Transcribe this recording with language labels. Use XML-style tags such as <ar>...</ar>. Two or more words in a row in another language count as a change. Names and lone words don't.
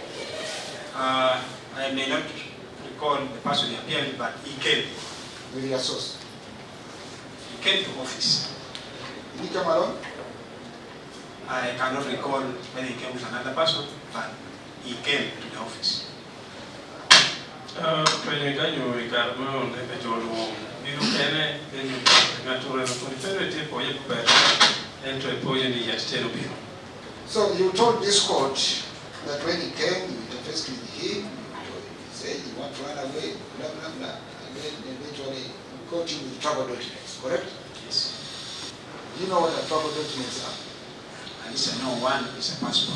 <en>I may not recall the person he appeared, but he came. With your source? He came to office. Did he come alone? I cannot recall whether he came with another person, but he came to the office.</en> <ach>Penyekanyo ikarmo ne jolo biru kene enu ngature no konferete po yepa ento epoye ni yatero biru.</ach> <en>So you told this court that when he came, you interfaced with him, you said you want to run away, blah blah blah, and then eventually you caught him with travel documents, correct? Yes. Do you know what the travel documents are? And it's a no one, it's a passport.</en>